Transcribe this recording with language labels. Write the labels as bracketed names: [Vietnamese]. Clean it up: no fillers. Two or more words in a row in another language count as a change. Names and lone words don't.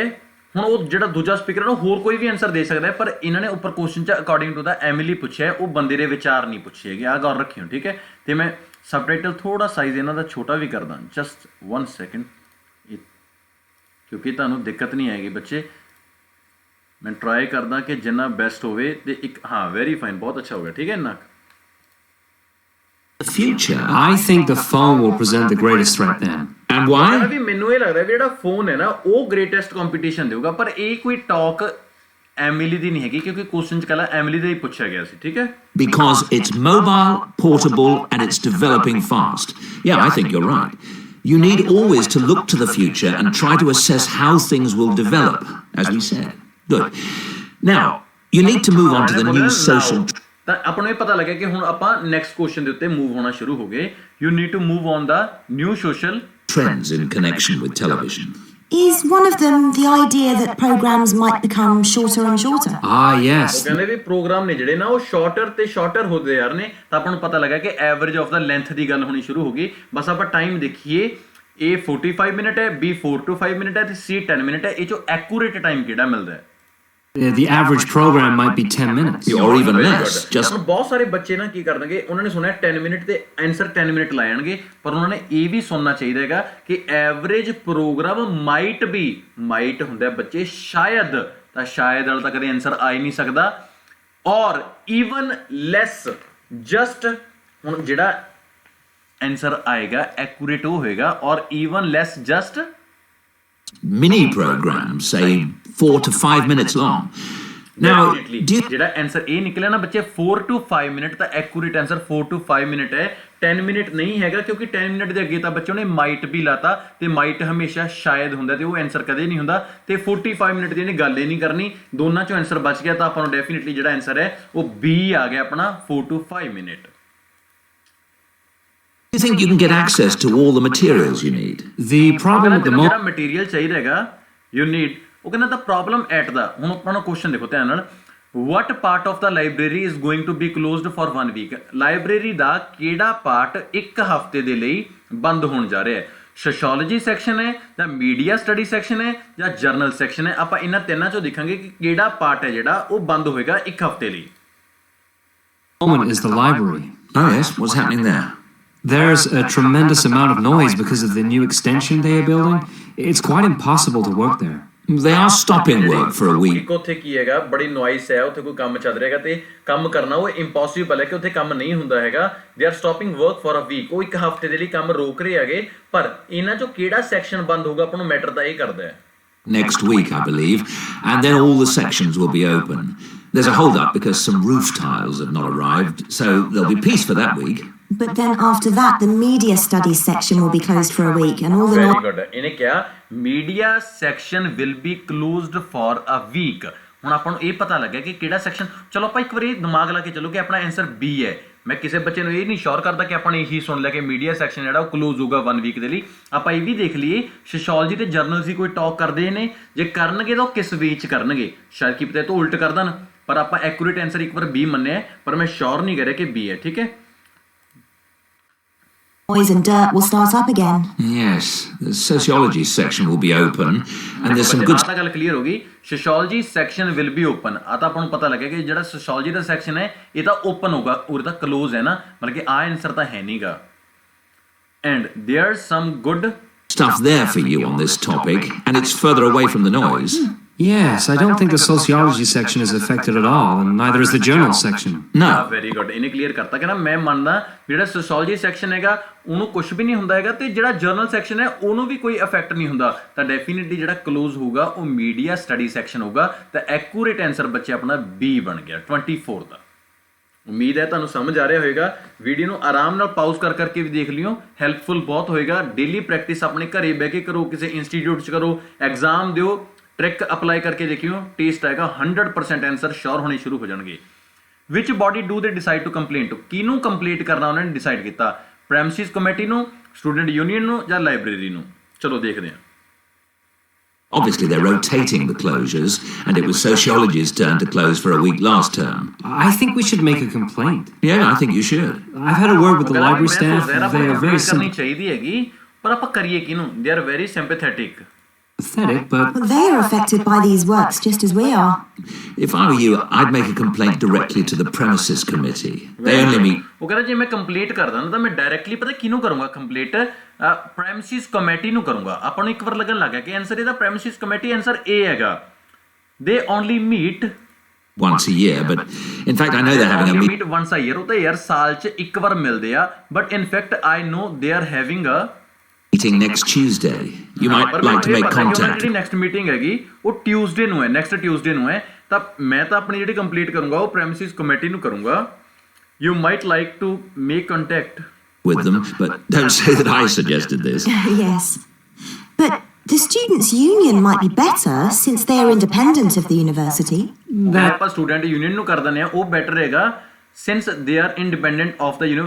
[Punjabi] ਹੁਣ ਉਹ ਜਿਹੜਾ ਦੂਜਾ ਸਪੀਕਰ ਹੈ ਉਹ ਹੋਰ ਕੋਈ ਵੀ ਆਨਸਰ ਦੇ ਸਕਦਾ ਹੈ, ਪਰ ਇਹਨਾਂ ਨੇ ਉੱਪਰ ਕੁਐਸਚਨ 'ਚ [English] according to the Emily [Punjabi] ਪੁੱਛਿਆ, ਉਹ ਬੰਦੇ ਦੇ ਵਿਚਾਰ ਨਹੀਂ ਪੁੱਛੇ ਹੈਗੇ। ਆਹ ਗੌਰ ਰੱਖਿਓ, ਠੀਕ ਹੈ। ਤੇ ਮੈਂ ਸਬਟਾਈਟਲ ਥੋੜਾ ਸਾਈਜ਼ ਇਹਨਾਂ ਦਾ ਛੋਟਾ ਵੀ ਕਰਦਾ, [English] just 1 second, [Punjabi] ਕਿਉਂਕਿ ਤੁਹਾਨੂੰ ਦਿੱਕਤ ਨਹੀਂ ਆਏਗੀ ਬੱਚੇ। ਮੈਂ ਟਰਾਈ ਕਰਦਾ ਕਿ ਜਿੰਨਾ ਬੈਸਟ ਹੋਵੇ। ਤੇ ਇੱਕ ਹਾਂ [English] very fine, [Punjabi] ਬਹੁਤ ਅੱਛਾ ਹੋ ਗਿਆ, ਠੀਕ ਹੈ। ਇੰਨਾ [English] the future, I think the phone will present the greatest threat then. and why? [Punjabi] ਵੀ ਮੈਨੂੰ ਇਹ ਲੱਗਦਾ ਵੀ ਜਿਹੜਾ ਫੋਨ ਹੈ ਨਾ ਉਹ [English] greatest competition [Punjabi] ਦੇਊਗਾ, ਪਰ ਇਹ ਕੋਈ ਟਾਕ ਐਮਿਲੀ ਦੀ ਨਹੀਂ ਹੈਗੀ, ਕਿਉਂਕਿ ਕੁਐਸਚਨ 'ਚ ਕੱਲਾ ਐਮਿਲੀ ਦਾ ਹੀ ਪੁੱਛਿਆ ਗਿਆ ਸੀ, ਠੀਕ ਹੈ। [English] Because it's mobile, portable, and it's developing fast. Yeah, I think you're right. You need always to look to the future and try to assess how things will develop, as we said. Good. Now, you need to move on to the new social... [Punjabi] ਤਾਂ ਆਪਾਂ ਨੂੰ ਇਹ ਪਤਾ ਲੱਗਿਆ ਕਿ ਹੁਣ ਆਪਾਂ [English] next question [Punjabi] ਦੇ ਉੱਤੇ ਮੂਵ ਹੋਣਾ ਸ਼ੁਰੂ ਹੋ ਗਏ। [English] you need to move on the new social trends in connection with television. Is one of them the idea that programs might become shorter and shorter? Ah, yes. [Punjabi] ਉਹ ਕਹਿੰਦੇ ਵੀ ਪ੍ਰੋਗਰਾਮ ਨੇ ਜਿਹੜੇ ਨਾ ਉਹ ਸ਼ਾਰਟਰ ਤੇ ਸ਼ਾਰਟਰ ਹੁੰਦੇ ਯਾਰ ਨੇ, ਤਾਂ ਆਪਾਂ ਨੂੰ ਪਤਾ ਲੱਗਾ ਕਿ [English] average of the length [Punjabi] ਦੀ ਗੱਲ ਹੋਣੀ ਸ਼ੁਰੂ ਹੋ ਗਈ। ਬਸ ਆਪਾਂ ਟਾਈਮ ਦੇਖੀਏ, A 45 ਮਿੰਟ ਹੈ, B 4 to 5 ਮਿੰਟ ਹੈ ਤੇ C 10 ਮਿੰਟ ਹੈ। ਇਹ ਚੋਂ [English] accurate time [Punjabi] ਕਿਹੜਾ ਮਿਲਦਾ ਹੈ? [English] The average program might be 10 minutes. Or even less. Just [Punjabi] ਹੁਣ ਬਹੁਤ ਸਾਰੇ ਬੱਚੇ ਨਾ ਕੀ ਕਰਨਗੇ, ਉਹਨਾਂ ਨੇ ਸੁਣਿਆ 10 ਮਿੰਟ ਤੇ ਆਨਸਰ 10 ਮਿੰਟ ਲਾ ਜਾਣਗੇ, ਪਰ ਉਹਨਾਂ ਨੇ ਇਹ ਵੀ ਸੁਣਨਾ ਚਾਹੀਦਾ ਹੈਗਾ ਕਿ [English] average program might [Punjabi] ਹੁੰਦਾ ਬੱਚੇ ਸ਼ਾਇਦ, ਤਾਂ ਸ਼ਾਇਦ ਵਾਲਾ ਤਾਂ ਕਦੇ ਆਨਸਰ ਆ ਹੀ ਨਹੀਂ ਸਕਦਾ, [English] or even less just, [Punjabi] ਹੁਣ ਜਿਹੜਾ ਆਨਸਰ ਆਏਗਾ ਐਕੂਰੇਟ ਉਹ ਹੋਏਗਾ, [English] or even less just mini programs, say 4 to 5 minutes long. Now, do you [Punjabi] ਜਿਹੜਾ ਆਨਸਰ ਇਹ ਨਿਕਲਿਆ ਨਾ ਬੱਚੇ 4 to 5 ਮਿੰਟ, ਤਾਂ [English] accurate answer [Punjabi] 4 to 5 ਮਿੰਟ ਹੈ, 10 ਮਿੰਟ ਨਹੀਂ ਹੈਗਾ, ਕਿਉਂਕਿ 10 ਮਿੰਟ ਦੇ ਅੱਗੇ ਤਾਂ ਬੱਚਿਆਂ ਨੇ ਮਾਈਟ ਵੀ ਲਾਤਾ, ਤੇ ਮਾਈਟ ਹਮੇਸ਼ਾ ਸ਼ਾਇਦ ਹੁੰਦਾ ਤੇ ਉਹ ਆਨਸਰ ਕਦੇ ਨਹੀਂ ਹੁੰਦਾ, ਤੇ 45 ਮਿੰਟ ਦੀ ਇਹਨੇ ਗੱਲ ਹੀ ਨਹੀਂ ਕਰਨੀ, ਦੋਨਾਂ ਚੋਂ ਆਨਸਰ ਬਚ ਗਿਆ, ਤਾਂ ਆਪਾਂ ਨੂੰ ਡੈਫੀਨਿਟਲੀ ਜਿਹੜਾ ਆਨਸਰ ਹੈ ਉਹ B ਆ ਗਿਆ ਆਪਣਾ 4 to 5 ਮਿੰਟ। [English] you think you can get access to all the materials you need? The problem at the [Punjabi] ਜਿਹੜਾ [English] moment. [Punjabi] ਮਟੀਰੀਅਲ ਚਾਹੀਦਾ ਹੈਗਾ [English] you need, [Punjabi] ਉਹ ਕਹਿੰਦਾ ਤਾਂ [English] problem at the, [Punjabi] ਹੁਣ ਆਪਾਂ ਨੂੰ ਕੁਐਸਚਨ ਦੇਖੋ ਧਿਆਨ ਨਾਲ, [English] what part of the library is going to be closed for 1 week? [Punjabi] ਲਾਇਬ੍ਰੇਰੀ ਦਾ ਕਿਹੜਾ ਪਾਰਟ ਇੱਕ ਹਫ਼ਤੇ ਦੇ ਲਈ ਬੰਦ ਹੋਣ ਜਾ ਰਿਹਾ ਹੈ? [English] sociology section [Punjabi] ਹੈ ਜਾਂ [English] media study section [Punjabi] ਹੈ ਜਾਂ [English] journal section [Punjabi] ਹੈ? ਆਪਾਂ ਇਹਨਾਂ ਤਿੰਨਾਂ ਚੋਂ ਦੇਖਾਂਗੇ ਕਿ ਕਿਹੜਾ ਪਾਰਟ ਹੈ ਜਿਹੜਾ ਉਹ ਬੰਦ ਹੋਏਗਾ ਇੱਕ ਹਫ਼ਤੇ ਲਈ। [English] Moment is the library. Oh yes, what's happening there? There's a tremendous amount of noise because of the new extension they are building. It's quite impossible to work there. They are stopping work for a week. [Punjabi] ਇੱਕ ਉੱਥੇ ਕੀ ਹੈਗਾ, ਬੜੀ ਨੋਇਸ ਹੈ, ਉੱਥੇ ਕੋਈ ਕੰਮ ਚੱਲ ਰਿਹਾ ਹੈਗਾ ਤੇ ਕੰਮ ਕਰਨਾ ਉਹ ਇੰਪੋਸੀਬਲ ਹੈ ਕਿ ਉੱਥੇ ਕੰਮ ਨਹੀਂ ਹੁੰਦਾ ਹੈਗਾ। [English] they are stopping work for a week, [Punjabi] ਉਹ ਇੱਕ ਹਫ਼ਤੇ ਦੇ ਲਈ ਕੰਮ ਰੋਕ ਰਹੇ ਹੈਗੇ, ਪਰ ਇਹਨਾਂ ਚੋਂ ਕਿਹੜਾ ਸੈਕਸ਼ਨ ਬੰਦ ਹੋਊਗਾ ਆਪਾਂ ਨੂੰ ਮੈਟਰ ਤਾਂ ਇਹ ਕਰਦਾ ਹੈ। [English] Next week, I believe, and then all the sections will be open. There's a hold-up because some roof tiles have not arrived, so there'll be peace for that week. But then after that, the media studies section will be closed for a week, and all the Very good. [Punjabi] ਇਹਨੇ ਕਿਹਾ [English] media section will be closed for a week. [Punjabi] ਹੁਣ ਆਪਾਂ ਨੂੰ ਇਹ ਪਤਾ ਲੱਗਿਆ ਕਿ ਕਿਹੜਾ ਸੈਕਸ਼ਨ, ਚਲੋ ਆਪਾਂ ਇੱਕ ਵਾਰੀ ਦਿਮਾਗ ਲਾ ਕੇ ਚੱਲੋ ਕਿ ਆਪਣਾ ਆਨਸਰ B ਹੈ। ਮੈਂ ਕਿਸੇ ਬੱਚੇ ਨੂੰ ਇਹ ਨਹੀਂ ਸ਼ੋਰ ਕਰਦਾ ਕਿ ਆਪਾਂ ਨੇ ਇਹੀ ਸੁਣ ਲਿਆ ਕਿ [English] media section [Punjabi] ਜਿਹੜਾ ਉਹ ਕਲੋਜ਼ ਹੋਊਗਾ 1 ਵੀਕ ਦੇ ਲਈ। ਆਪਾਂ ਇਹ ਵੀ ਦੇਖ ਲਈਏ ਸੋਸ਼ੀਓਲੋਜੀ ਤੇ ਜਰਨਲ ਦੀ ਕੋਈ ਟਾਕ ਕਰਦੇ ਨੇ, ਜੇ ਕਰਨਗੇ ਤਾਂ ਉਹ ਕਿਸ ਵੇ 'ਚ ਕਰਨਗੇ, ਸ਼ਾਇਦ ਕੀ ਪਤਾ ਇਹ ਤੋਂ ਉਲਟ ਕਰ ਦੇਣ, ਪਰ ਆਪਾਂ [English] accurate answer [Punjabi] ਇੱਕ ਵਾਰ B ਮੰਨਿਆ, ਪਰ ਮੈਂ ਸ਼ੋਰ ਨਹੀਂ ਕਰਿਆ ਕਿ B ਹੈ, ਠੀਕ ਹੈ। [English] noise and dirt will start up again. Yes, the sociology section will be open, and there's some good. [Punjabi] ਤਾਂ ਗੱਲ ਕਲੀਅਰ ਹੋ ਗਈ, [English] sociology section will be open. [Punjabi] ਆ ਤਾਂ ਆਪਾਂ ਨੂੰ ਪਤਾ ਲੱਗਿਆ ਕਿ ਜਿਹੜਾ ਸੋਸ਼ੀਓਲੋਜੀ ਦਾ ਸੈਕਸ਼ਨ ਹੈ ਇਹ ਤਾਂ ਓਪਨ ਹੋਗਾ, ਉਰੇ ਤਾਂ ਕਲੋਜ਼ ਹੈ ਨਾ, ਮਤਲਬ ਕਿ ਆ ਆਨਸਰ ਤਾਂ ਹੈ ਨਹੀਂਗਾ। [English] and there's some good stuff there for you on this topic, and it's further away from the noise. Yes, I don't think the sociology section is affected at all, and neither is the journal section. No. very good, [Punjabi] ਇਹਨੇ ਕਲੀਅਰ ਕਰਤਾ ਕਿ ਨਾ ਮੈਂ ਮੰਨਦਾ ਜਿਹੜਾ [English] sociology section [Punjabi] ਹੈਗਾ ਉਹਨੂੰ ਕੁਝ ਵੀ ਨਹੀਂ ਹੁੰਦਾ ਹੈਗਾ, ਤੇ ਜਿਹੜਾ [English] journal section [Punjabi] ਹੈ ਉਹਨੂੰ ਵੀ ਕੋਈ ਇਫੈਕਟ ਨਹੀਂ ਹੁੰਦਾ, ਤਾਂ ਡੈਫੀਨਿਟਲੀ ਜਿਹੜਾ ਕਲੋਜ਼ ਹੋਊਗਾ ਉਹ [English] media study section [Punjabi] ਹੋਊਗਾ। ਤਾਂ [English] accurate answer [Punjabi] ਬੱਚੇ ਆਪਣਾ B ਬਣ ਗਿਆ 24 ਦਾ। ਉਮੀਦ ਹੈ ਤੁਹਾਨੂੰ ਸਮਝ ਆ ਰਿਹਾ ਹੋਵੇਗਾ। ਵੀਡੀਓ ਨੂੰ ਆਰਾਮ ਨਾਲ ਪਾਜ਼ ਕਰ ਕਰਕੇ ਵੀ ਦੇਖ ਲਿਓ, ਹੈਲਪਫੁਲ ਬਹੁਤ ਹੋਏਗਾ। [English] daily practice [Punjabi] ਆਪਣੇ ਘਰੇ ਬਹਿ ਕੇ ਕਰੋ, ਕਿਸੇ ਇੰਸਟੀਟਿਊਟ 'ਚ ਕਰੋ, ਐਗਜ਼ਾਮ ਦਿਓ, [English] trick apply [Punjabi] ਕਰਕੇ ਦੇਖਿਓ, ਟੇਸਟ ਆਏਗਾ 100% [English] answer sure [Punjabi] ਹੋਣੇ ਸ਼ੁਰੂ ਹੋ ਜਾਣਗੇ। [English] which body do they decide to complaint, [Punjabi] ਕਿਹਨੂੰ ਕੰਪਲੀਟ ਕਰਨਾ ਉਹਨਾਂ ਨੇ ਡਿਸਾਈਡ ਕੀਤਾ, [English] premises committee [Punjabi] ਨੂੰ, [English] student union [Punjabi] ਨੂੰ ਜਾਂ ਲਾਇਬ੍ਰੇਰੀ ਨੂੰ? ਚਲੋ ਦੇਖਦੇ ਹਾਂ। [English] Obviously, they're rotating the closures, and it was sociology's turn to close for a week last term. I think we should make a complaint. Yeah, I think you should. I've had a word with the library staff. They are very [Punjabi] ਕਰਨੀ ਚਾਹੀਦੀ ਹੈਗੀ, ਪਰ ਆਪਾਂ ਕਰੀਏ ਕਿਹਨੂੰ? [English] They are very sympathetic. sympathetic, but But they are affected by these works just as we are. If I were you, I'd make a complaint directly to the premises committee. They only meet. [Punjabi] ਉਹ ਕਹਿੰਦਾ ਜੇ ਮੈਂ ਕੰਪਲੀਟ ਕਰਦਾ ਨਾ ਤਾਂ ਮੈਂ ਡਾਇਰੈਕਟਲੀ ਪਤਾ ਕਿਹਨੂੰ ਕਰੂੰਗਾ ਕੰਪਲੀਟ? [English] premises committee [Punjabi] ਨੂੰ ਕਰੂੰਗਾ। ਆਪਾਂ ਨੂੰ ਇੱਕ ਵਾਰ ਲੱਗਣ ਲੱਗਾ ਕਿ ਆਨਸਰ ਇਹਦਾ [English] premises committee [Punjabi] ਆਨਸਰ A ਹੈਗਾ। [English] They only meet once a year, but in fact I know they're having a meet. once a year, [Punjabi] ਉਹ ਤਾਂ ਯਾਰ ਸਾਲ 'ਚ ਇੱਕ ਵਾਰ ਮਿਲਦੇ ਆ, [English] but in fact I know they are having a meeting next Tuesday. You might like to make contact. [Punjabi] ਜਿਹੜੀ [English] next meeting [Punjabi] ਹੈਗੀ ਉਹ ਟਿਊਜ਼ਡੇ ਨੂੰ ਹੈ, [English] next Tuesday [Punjabi] ਨੂੰ ਹੈ, ਤਾਂ ਮੈਂ ਤਾਂ ਆਪਣੀ ਜਿਹੜੀ ਕੰਪਲੀਟ ਕਰੂੰਗਾ ਉਹ [English] premises committee [Punjabi] ਨੂੰ ਕਰੂੰਗਾ। [English] You might like to make contact with them, but don't say that I suggested this. Yes. But the students' union might be better since they are independent of the university. [Punjabi] ਆਪਾਂ [English] student union [Punjabi] ਨੂੰ ਕਰ ਦਿੰਦੇ ਆ, ਉਹ ਬੈਟਰ ਰਹੇਗਾ [English] since they are independent of the university।